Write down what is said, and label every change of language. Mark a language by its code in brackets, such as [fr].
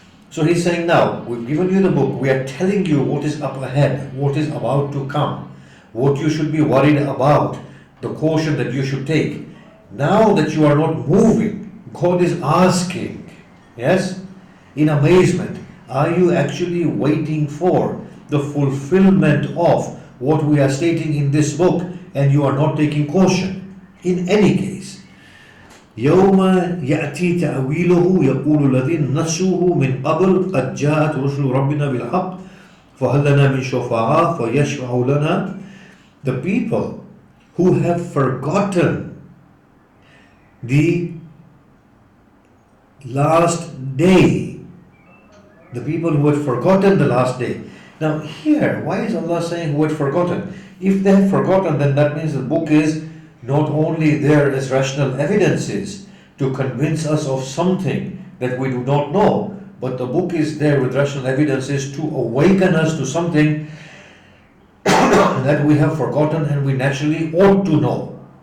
[en] So he's saying, now, we've given you the book, we are telling you what is up ahead, what is about to come, what you should be worried about, the caution that you should take. Now that you are not moving, God is asking, yes, in amazement, are you actually waiting for the fulfillment of what we are stating in this book, and you are not taking caution? In any case, [ar] يوم يأتي تأويله يقول الذين نسوه من قبل قد جاءت رسل ربنا بالحق فهل لنا من شفعاء فيشفعوا لنا. [en] The people who have forgotten the last day, the people who had forgotten the last day. Now here, why is Allah saying who had forgotten? If they have forgotten, then that means the book is not only there as rational evidences to convince us of something that we do not know, but the book is there with rational evidences to awaken us to something that we have forgotten and we naturally ought to know.